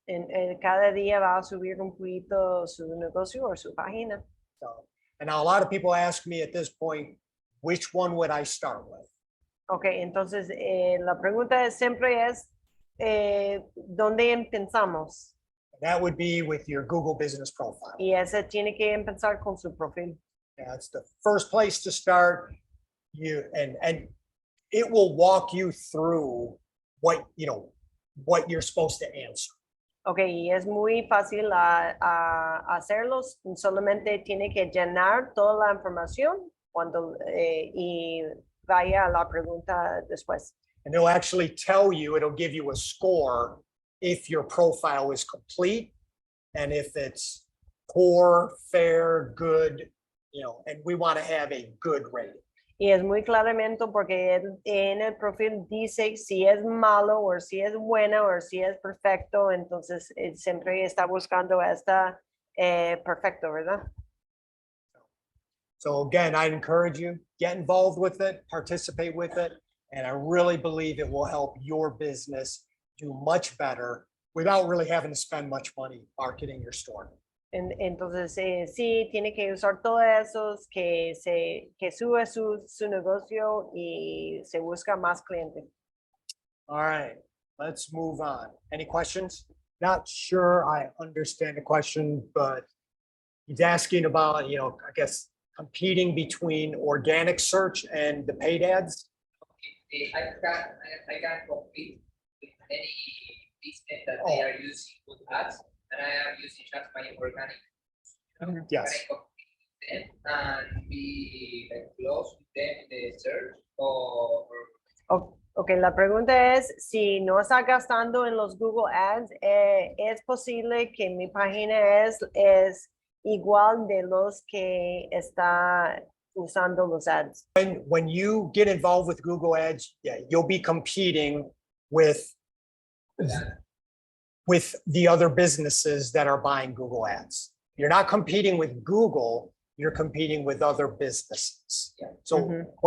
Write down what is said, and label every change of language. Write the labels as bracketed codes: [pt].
[es] En cada día va a subir un poquito su negocio o su página. [en] So, and now a lot of people ask me at this point, which one would I start with? [es] Ok, entonces la pregunta siempre es, ¿dónde empezamos? [en] That would be with your Google Business Profile. [es] Y ese tiene que empezar con su perfil. [en] That's the first place to start. And it will walk you through what you're supposed to answer. [es] Ok, y es muy fácil a hacerlos. Solamente tiene que llenar toda la información y vaya a la pregunta después. [en] And it'll actually tell you, it'll give you a score if your profile is complete and if it's poor, fair, good, and we want to have a good rating. [es] Y es muy claramente porque en el perfil dice si es malo o si es buena o si es perfecto, entonces siempre está buscando esta perfecto, ¿verdad? [en] So again, I encourage you, get involved with it, participate with it, and I really believe it will help your business do much better without really having to spend much money marketing your store. [es] Entonces, sí, tiene que usar todos esos que sube su negocio y se busca más clientes. [en] All right. let's move on. Any questions? Not sure I understand the question, but he's asking about, I guess, competing between organic search and the paid ads. I can compete with any business that they are using good ads, and I am using just my organic. Yes. Can I compete with them and be like, close with them in the search or [es] Ok, la pregunta es, si no está gastando en los Google Ads, ¿es posible que mi página es igual de los que está usando los ads? [en] When you get involved with Google Ads, yeah, you'll be competing with the other businesses that are buying Google Ads. You're not competing with Google, you're competing with other businesses. Yeah. So Mhm.